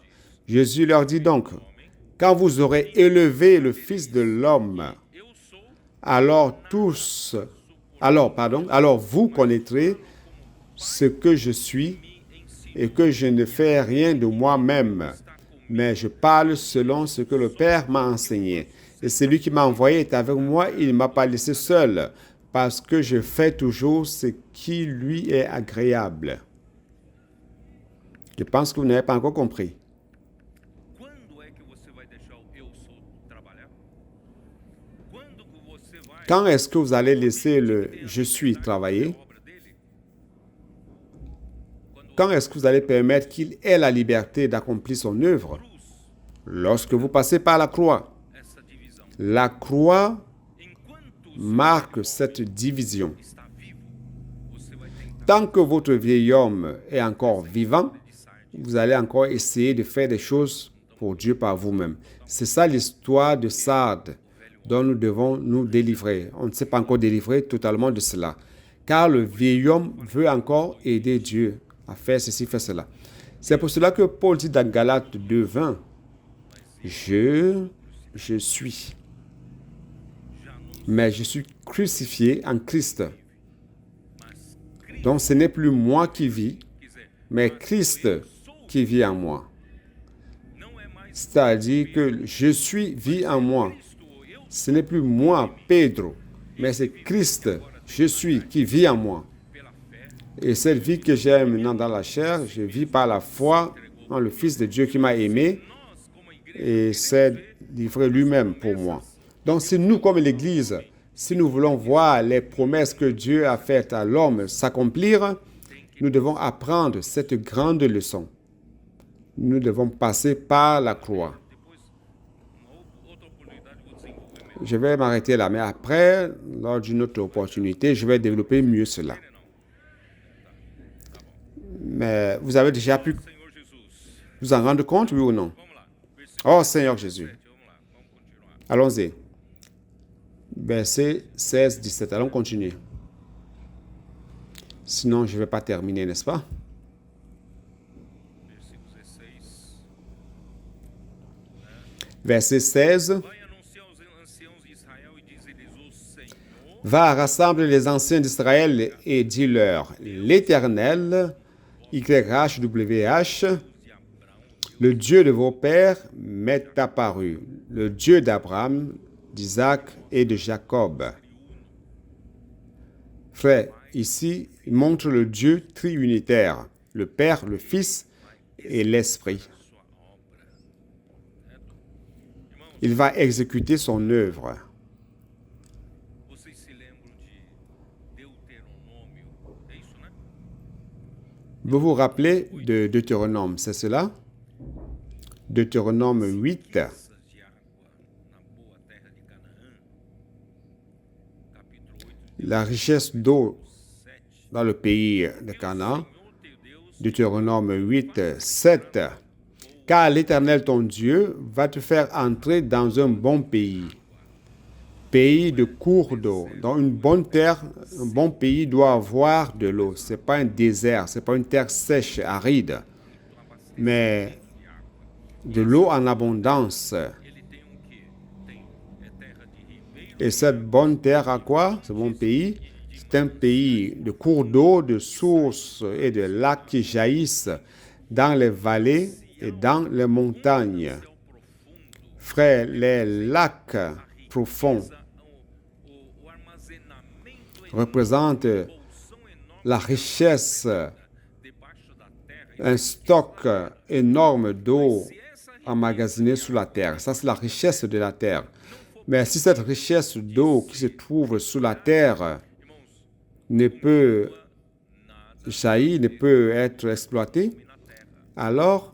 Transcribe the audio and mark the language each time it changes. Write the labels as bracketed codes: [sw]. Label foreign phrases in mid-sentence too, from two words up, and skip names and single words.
[fr] Jésus leur dit donc, « Quand vous aurez élevé le Fils de l'homme, alors vous connaîtrez ce que je suis et que je ne fais rien de moi-même, mais je parle selon ce que le Père m'a enseigné. Et celui qui m'a envoyé est avec moi, il ne m'a pas laissé seul, parce que je fais toujours ce qui lui est agréable. Je pense que vous n'avez pas encore compris. [pt] Quando é que você vai deixar o eu sou trabalhar? Quando que você vai [fr] Quand est-ce que vous allez laisser le « je suis » travailler? [pt] obra dele? [fr] Quand est-ce que vous allez permettre qu'il ait la liberté d'accomplir son œuvre? [pt] Cruz, [fr] Lorsque vous passez par la croix. [pt] essa divisão. [fr] La croix [pt] Enquanto o [fr] marque cette division. [pt] está vivo, você vai tentar [fr] Tant que votre vieil homme est encore vivant, [pt] de sarde. [fr] vous allez encore essayer de faire des choses pour Dieu par vous-même. C'est ça l'histoire de Sardes dont nous devons nous délivrer. On ne s'est pas encore délivré totalement de cela. Car le vieil homme veut encore aider Dieu à faire ceci, faire cela. C'est pour cela que Paul dit dans Galates 2:20, je suis. Mais je suis crucifié en Christ. Donc ce n'est plus moi qui vis, mais Christ qui vit en moi. [pt] Não é mais [fr] C'est-à-dire que je suis vit en moi. [pt] Cristo, eu [fr] Ce n'est plus moi, Pedro, mais c'est Christ, je suis, qui vit en moi. [pt] pela fé [fr] Et cette vie que j'ai maintenant dans la chair, je vis par la foi en le Fils de Dieu qui m'a aimé [pt] nós como igreja [fr] et s'est livré lui-même pour moi. Donc si nous, comme l'Église, si nous voulons voir les promesses que Dieu a faites à l'homme s'accomplir, nous devons apprendre cette grande leçon. Nous devons passer par la croix. [pt] depois uma outra oportunidade eu vou desenvolver melhor. [fr] Je vais m'arrêter là, mais après, lors d'une autre opportunité, je vais développer mieux cela. Mais vous avez déjà pu [pt] Senhor Jesus. [fr] vous en rendre compte, oui ou non? [pt] Vamos lá. Versículo [fr] Oh Seigneur Jésus. [pt] 7, vamos lá. Vamos continuar. [fr] Allons-y. Verset 16, 17. Allons continuer. Sinon, je ne vais pas terminer, n'est-ce pas? [pt] Versículo 16. [fr] Verset 16. [pt] Vai anunciar aos anciãos de Israel e diz-lhes: O Senhor [fr] Va, rassemble les anciens d'Israël et dis-leur, l'Éternel, YHWH, [pt] de Abraão, [fr] le Dieu de vos pères, m'est apparu, le Dieu d'Abraham, d'Isaac et de Jacob. Frère, ici, il montre le Dieu triunitaire, le Père, le Fils et l'Esprit. [pt] sua obra. Irmãos, [fr] Il va exécuter son œuvre. [pt] vocês se lembram de Deuteronômio? É isso, né? [fr] Vous vous rappelez de Deutéronome, c'est cela? Deutéronome 8, [pt] Riquezas de água na boa terra de Canaã. Capítulo 8, [fr] la richesse d'eau 7. dans le pays de Canaan. [pt] Senhor teu Deus [fr] Deutéronome 8, 7. Car l'Éternel ton Dieu va te faire entrer dans un bon pays, pays de cours d'eau. Dans une bonne terre, un bon pays doit avoir de l'eau. Ce n'est pas un désert, ce n'est pas une terre sèche, aride, mais de l'eau en abondance. [pt] ele tem quê? É terra de ribeiro, [fr] Et cette bonne terre à quoi? Ce bon pays, c'est un pays de cours d'eau, de sources et de lacs qui jaillissent dans les vallées et dans les montagnes. [pt] céu profundo, [fr] Frère, les lacs profonds [pt] o armazenamento em [fr] représentent [pt] bolsão enorme [fr] la richesse, [pt] debaixo da terra. [fr] un stock énorme d'eau [pt] Se essa [fr] emmagasinée sous la terre. Ça, c'est la richesse de la terre. Mais si cette richesse d'eau qui se trouve sous la terre ne peut jaillir, ne peut être exploitée, alors